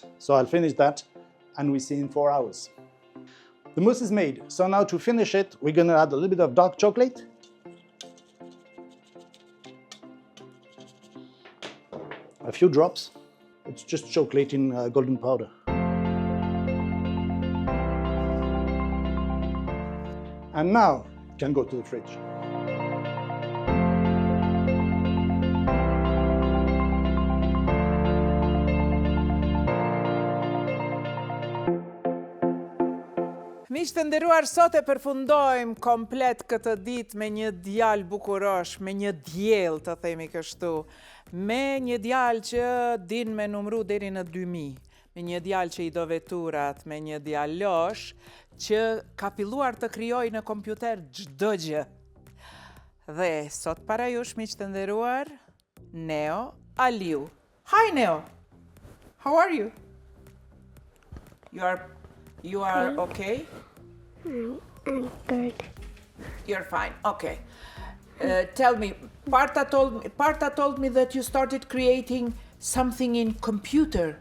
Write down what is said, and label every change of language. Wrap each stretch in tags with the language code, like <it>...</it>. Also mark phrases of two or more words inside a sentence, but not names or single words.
<en>So I'll finish that, and we see in 4 hours. The mousse is made, so now to finish it, we're gonna add a little bit of dark chocolate. A few drops. It's just chocolate in golden powder. And now it can go to the fridge.</en> <sq>Miq të nderuar, sot e përfundojmë komplet këtë ditë me një djalë bukurosh, me një diell, të themi kështu, me një djalë që din me numru deri në 2000, me një djalë që i do veturat, me një djalosh që ka filluar të krijojë në kompjuter çdo gjë. Dhe sot para jush, miq të nderuar, Neo Aliu.</sq> <en>Hi Neo. How are you? You are okay? I'm good. You're fine. Okay. Tell me, Parta told me that you started creating something in computer.</en>